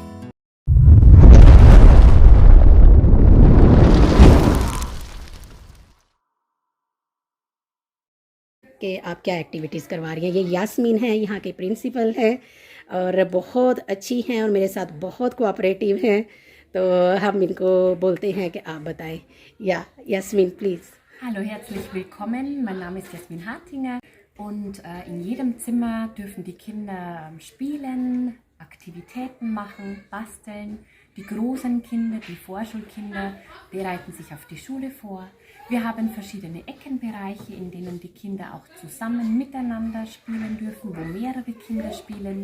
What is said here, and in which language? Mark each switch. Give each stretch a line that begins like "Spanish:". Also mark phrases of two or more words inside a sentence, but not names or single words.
Hindi: कि आप क्या एक्टिविटीज़ करवा रही हैं। ये यास्मीन है, यहाँ के प्रिंसिपल है और बहुत अच्छी हैं और मेरे साथ बहुत कोऑपरेटिव हैं। तो हम इनको बोलते हैं कि आप बताएं। या यास्मीन प्लीज़।
German: Hallo, herzlich willkommen. Mein Name ist Jasmin Hartinger und in jedem Zimmer dürfen die Kinder spielen, Aktivitäten machen, basteln. Die großen Kinder, die Vorschulkinder, bereiten sich auf die Schule vor. Wir haben verschiedene Eckenbereiche, in denen die Kinder auch zusammen miteinander spielen dürfen, wo mehrere Kinder spielen.